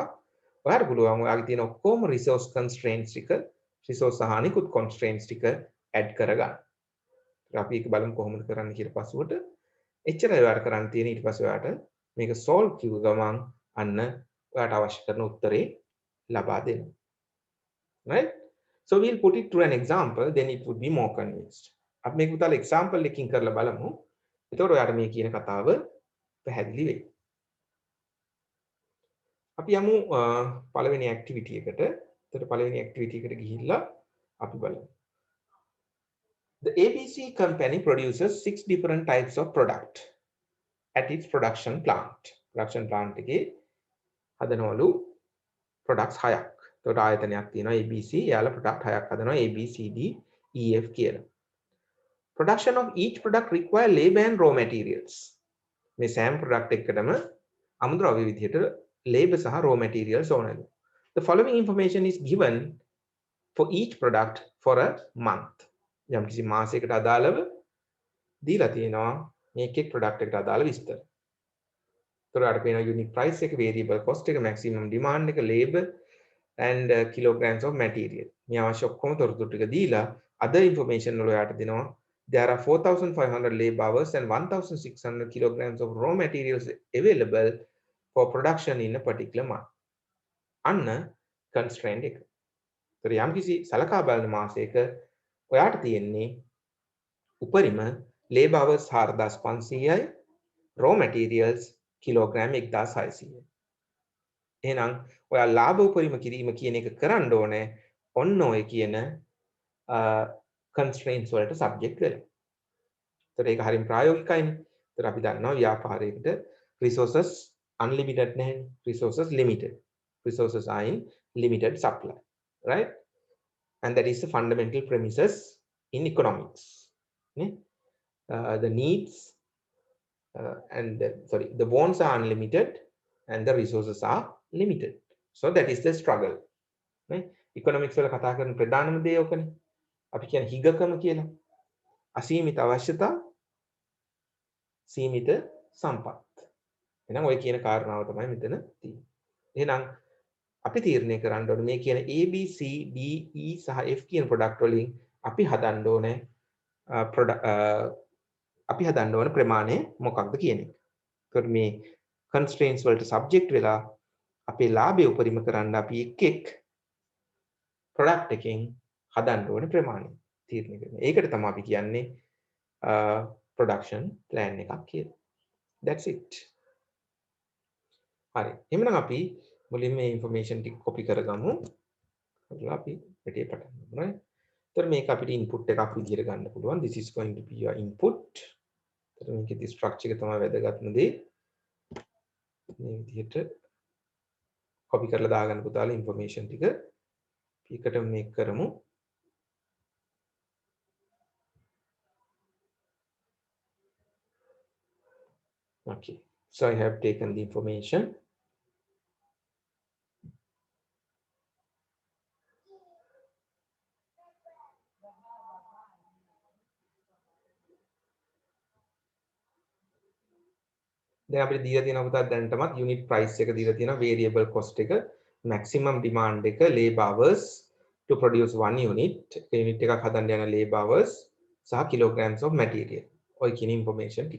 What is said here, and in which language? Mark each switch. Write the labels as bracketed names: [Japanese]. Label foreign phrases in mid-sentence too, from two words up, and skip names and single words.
[Sinhala] ඔයාලට පුළුවන් ඔයාගේ තියෙන ඔක්කොම [English] resource constraints [Sinhala] ටික resource සහ අනිකුත් constraints ටික add කරගන්න. අපි ඒක බලමු කොහොමද කරන්න කියලා පස්සුවට. එච්චරයි ඔයාලට කරන්න තියෙන්නේ. ඊට පස්සේ ඔයාලට මේක solve කිව්ව ගමන් අන්න ඔයාලට අවශ්‍ය කරන උත්තරේ ලබා දෙනවා. Right? [English] So we'll put it through an example, then it would be more convinced. [Sinhala] අපි මේක උදාල example එකකින් කරලා බලමු. එතකොට ඔයාලට මේ කියන කතාව පැහැදිලි වෙයි. අපි යමු පළවෙනි ඇක්ටිවිටි එකට. එතකොට පළවෙනි ඇක්ටිවිටි එකට ගිහිල්ලා අපි බලමු. [English] The ABC company produces 6 different types of product at its production plant. Production plant [Sinhala] එකේ හදනවලු products 6ක්. එතකොට ආයතනයක් තියෙනවා ABC. එයාලා product 6ක් හදනවා A B C D E F කියලා. [English] Production of each product require labor and raw materials. [Sinhala] මේ සෑම product එකකටම අමුද්‍රව්‍ය විදිහට labor සහ [English] raw materials [Sinhala] ඕනලු. [English] The following information is given for each product for a month. [Sinhala] යම් කිසි මාසයකට අදාළව දීලා තියෙනවා මේක එක් product එකට අදාළ විස්තර. ඒතරට පේනවා [English] unit price [Sinhala] එක, [English] variable cost [Sinhala] එක, [English] maximum demand [Sinhala] එක, [English] labor and kilograms of material. [Sinhala] මේ අවශ්‍ය ඔක්කොම තොරතුරු ටික දීලා [English] other information [Sinhala] වල යාට දෙනවා [English] there are 4,500 labor hours and 1,600 kilograms of raw materials available for production in a particular month. [Sinhala] අන්න constraint එක. ඒතර යම් කිසි සලකා බලන මාසයක ඔයාට තියෙන්නේ උපරිම [English] labor hours [Sinhala] 4,500යි [English] raw materials [Sinhala] kilogram 1,600යි. එහෙනම් ඔයා ලාභ උපරිම කිරීම කියන එක කරන්න ඕනේ ඔන්න ඔය කියන constraints වලට subject වෙලා. ඒතර ඒක හරිය ප්‍රායෝගිකයිනේ. ඒතර අපි දන්නවා ව්‍යාපාරයකට [English] resources unlimited [Sinhala] නැහැ. [English] Resources limited. Resources are in limited supply. Right? And that is the fundamental premises in economics. The needs the wants are unlimited and the resources are limited. So that is the struggle. [Sinhala] Economics වල කතා කරන ප්‍රධානම දේ ඔකනේ. අපි කියන්නේ හිගකම කියලා. අසීමිත අවශ්‍යතා සීමිත සම්පත්. එහෙනම් ඔය කියන කාරණාව තමයි මෙතන තියෙන්නේ. එහෙනම් අපි තීරණය කරන්න ඕනේ මේ කියන A B C D E සහ F කියන ප්‍රොඩක්ට් වලින් අපි හදන්න ඕනේ ප්‍රමාණය මොකක්ද කියන එක. ඒකට මේ constraints වලට subject වෙලා අපේ ලාභය උපරිම කරන්න අපි එක් product එකෙන් හදන්න ඕනේ ප්‍රමාණය තීරණය කරනවා. ඒකට තමයි අපි කියන්නේ [English] production plan [Sinhala] එකක් කියලා. [English] That's it. [Sinhala] හරි. එහෙනම් අපි මුලින්ම මේ information ටික copy කරගමු. කරලා අපි පිටේ පටන් ගමු. right? ඒතර මේක අපිට input එකක් විදියට ගන්න පුළුවන්. [English] This is going to be your input. [Sinhala] ඒතර මේකේ structure එක තමයි වැදගත්ම දේ. මේ විදියට copy කරලා දාගන්න පුතාලා information ටික එකට මේක කරමු. [English] Okay. So I have taken the information. [Sinhala] දැන් අපිට දීලා තියෙනවා පුතා දැනටමත් [English] unit price [Sinhala] එක දීලා තියෙනවා [English] variable cost [Sinhala] එක [English] maximum demand [Sinhala] එක [English] labor hours to produce one unit unit [Sinhala] එකක් හදන්න යන [English] labor hours [Sinhala] සහ [English] kilograms of material [Sinhala] ඔය කියන information ටික.